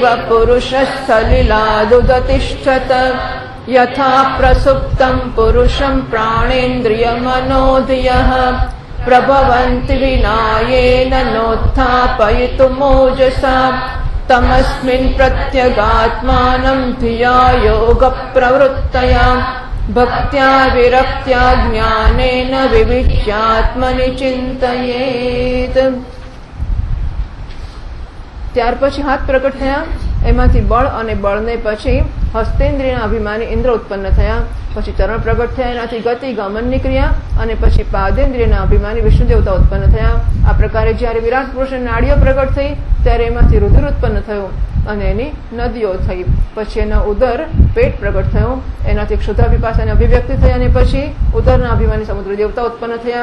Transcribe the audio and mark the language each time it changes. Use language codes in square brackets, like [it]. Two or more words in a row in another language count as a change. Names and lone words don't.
[sa] पुरुषः सलिलादुदतिष्ठत यथा प्रसुप्तं पुरुषं प्राणेन्द्रियमनोधियः प्रभवन्ति विनायेन नोत्थापयितुमोजसा तमस्मिन् प्रत्यगात्मानं धिया योगप्रवृत्तया भक्त्या विरक्त्या ज्ञानेन विविच्यात्मनि चिन्तयेत्। [gu] ત્યાર પછી હાથ પ્રકટ થયા, એમાંથી બળ અને બળને પછી હસ્તેન્દ્રિયના અભિમાની ઇન્દ્ર ઉત્પન્ન થયા, પછી ચરણ પ્રગટ થયા, એનાથી ગતિ ગમનની ક્રિયા, અને પછી પાદેન્દ્રિયના અભિમાની વિષ્ણુ દેવતા ઉત્પન્ન થયા। આ પ્રકારે જ્યારે વિરાટ પુરુષની નાડીઓ પ્રગટ થઈ ત્યારે એમાંથી રુધિર ઉત્પન્ન થયું અને એની નદીઓ થઈ, પછી એના ઉદર પેટ પ્રગટ થયું, એનાથી ક્ષુધા વિપાસાની અભિવ્યક્તિ થઈ અને પછી ઉદરના અભિમાની સમુદ્ર દેવતા ઉત્પન્ન થયા।